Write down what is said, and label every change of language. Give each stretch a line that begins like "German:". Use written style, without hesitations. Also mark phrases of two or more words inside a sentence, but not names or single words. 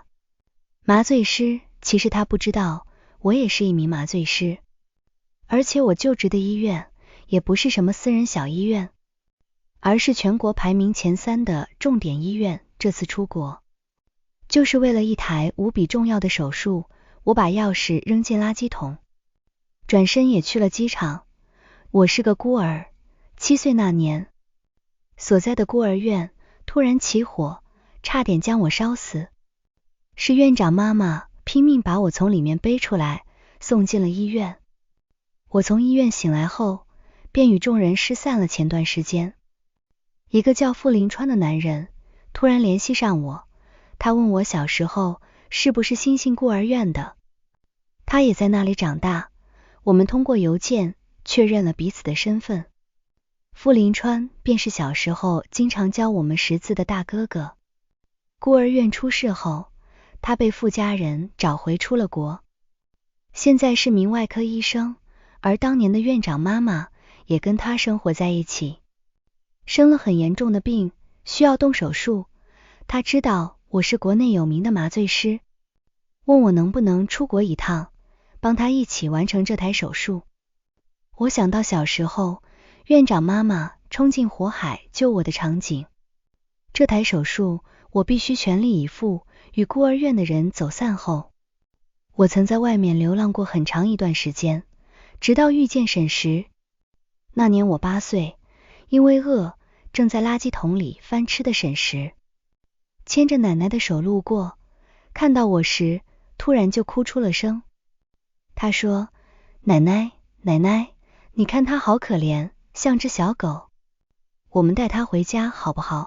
Chinese: 麻醉師，其實他不知道，我也是一名麻醉師，而且我就職的醫院也不是什麼私人小醫院，而是全國排名前3的重點醫院。這次出國，就是為了一台無比重要的手術。我把鑰匙扔進垃圾桶，轉身也去了機場。我是個孤兒，7歲那年，所在的孤兒院突然起火，差點將我燒死。是院長媽媽拼命把我從裡面背出來，送進了醫院。我從醫院醒來後，便與眾人失散了。前段時間，一個叫傅林川的男人突然聯繫上我，他問我小時候是不是星星孤兒院的，他也在那裡長大。我們通過郵件確認了彼此的身份。傅林川便是小時候經常教我們識字的大哥哥。孤兒院出事後，他被傅家人找回出了國，現在是名外科醫生，而當年的院長媽媽也跟他生活在一起。生了很嚴重的病，需要动手術，他知道我是國內有名的麻醉師，問我能不能出國一趟，幫他一起完成這台手術。我想到小時候院長媽媽衝進火海救我的場景，這台手術我必須全力以赴。與孤兒院的人走散後，我曾在外面流浪過很長一段時間，直到遇見沈石。那年我8歲，因為餓，正在垃圾桶裡翻吃的沈石牽着奶奶的手路過，看到我時突然就哭出了聲。他說：奶奶，奶奶，你看他好可憐，像只小狗，我們帶他回家好不好？